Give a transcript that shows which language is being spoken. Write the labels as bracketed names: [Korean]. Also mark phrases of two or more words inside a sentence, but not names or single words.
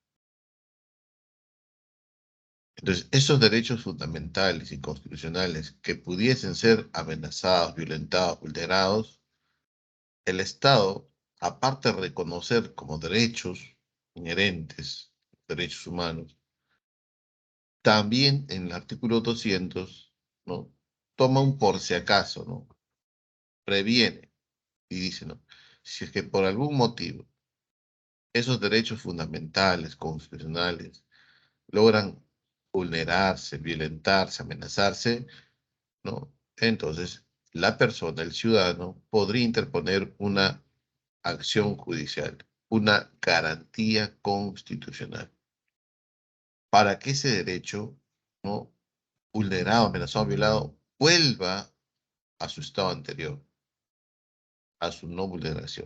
[Spanish] Entonces, esos derechos fundamentales y constitucionales que pudiesen ser amenazados, violentados, vulnerados, el Estado, aparte de reconocer como derechos inherentes, derechos humanos, también en el artículo 200, ¿no? Toma un por si acaso, ¿no? Previene y dice, ¿no? Si es que por algún motivo esos derechos fundamentales, constitucionales, logran vulnerarse, violentarse, amenazarse, ¿no? Entonces, la persona, el ciudadano, podría interponer una acción judicial, una garantía constitucional, para que ese derecho, ¿no? Vulnerado, amenazado, violado, vuelva a su estado anterior, a su no vulneración.